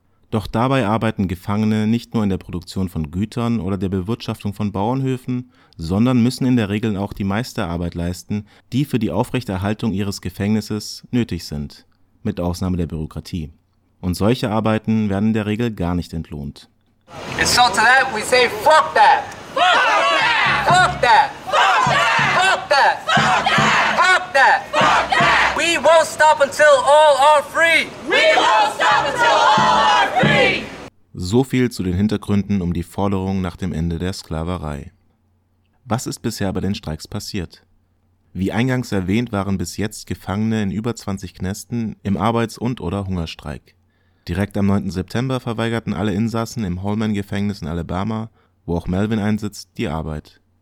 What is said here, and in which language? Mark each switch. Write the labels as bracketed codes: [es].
[de] Doch dabei arbeiten Gefangene nicht nur in der Produktion von Gütern oder der Bewirtschaftung von Bauernhöfen, sondern müssen in der Regel auch die meiste Arbeit leisten, die für die Aufrechterhaltung ihres Gefängnisses nötig sind, mit Ausnahme der Bürokratie. Und solche Arbeiten werden in der Regel gar nicht entlohnt. [en] And so to that we say fuck that. Fuck that. Fuck that. Fuck that. Fuck that. Fuck that. Fuck that. Fuck that. We won't stop until all are free. We won't stop until all are free. [de] So viel zu den Hintergründen um die Forderung nach dem Ende der Sklaverei. Was ist bisher bei den Streiks passiert? Wie eingangs erwähnt, waren bis jetzt Gefangene in über 20 Knästen im Arbeits- und oder Hungerstreik. Direkt am 9. September verweigerten alle Insassen im Holman-Gefängnis in Alabama, wo auch Melvin einsitzt, die Arbeit.